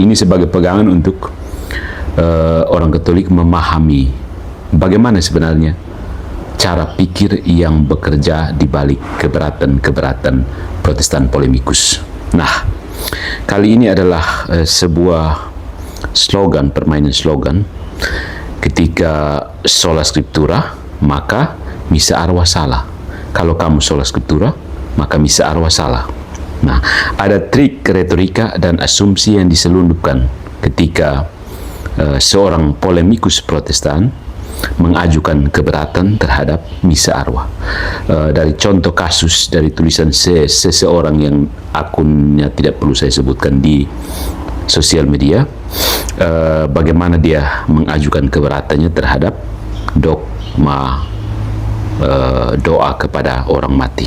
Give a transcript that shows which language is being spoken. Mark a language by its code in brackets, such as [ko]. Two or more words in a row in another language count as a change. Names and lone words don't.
[id] Ini sebagai pegangan untuk orang Katolik memahami bagaimana sebenarnya cara pikir yang bekerja di balik keberatan-keberatan Protestan polemikus. Nah, kali ini adalah sebuah slogan, permainan slogan. Ketika [la] sola scriptura, [id] maka misa arwah salah. Kalau kamu [la] sola scriptura, [id] maka misa arwah salah. Nah, ada trik retorika dan asumsi yang diselundupkan ketika seorang polemikus Protestan mengajukan keberatan terhadap misa arwah. Dari contoh kasus dari tulisan seseorang yang akunnya tidak perlu saya sebutkan di sosial media, bagaimana dia mengajukan keberatannya terhadap dogma doa kepada orang mati.